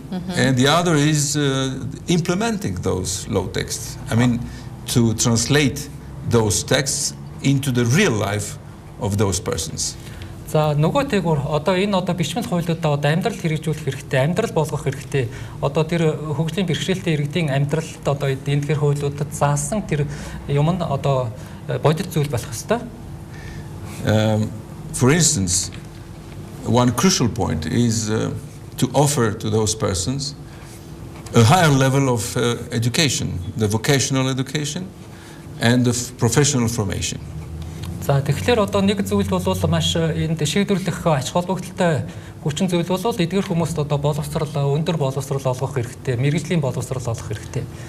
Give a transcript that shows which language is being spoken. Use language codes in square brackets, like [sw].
[en] And the other is implementing those law texts. I mean, to translate those texts into the real life of those persons. [mn] За нөгөөтэйгүр одоо энэ одоо бичмэл хуулиудаа одоо амьдрал хэрэгжүүлэх хэрэгтэй, амьдрал болгох хэрэгтэй. Одоо тэр хөгжлийн бэрхшээлтэй иргэдийн амьдралд одоо эндгээр хуулиудад заасан тэр юм нь одоо бодит зүйл болох ёстой. [en] For instance, one crucial point is to offer to those persons a higher level of education, the vocational education and the professional formation. [mn] За тэгэхээр одоо нэг зүйл бол маш энд шийдвэрлэх ач холбогдолтой хүчин зүйл бол эдгээр хүмүүст одоо боловсрал, өндөр боловсрал олгох хэрэгтэй, мэргэжлийн боловсрал олгох хэрэгтэй.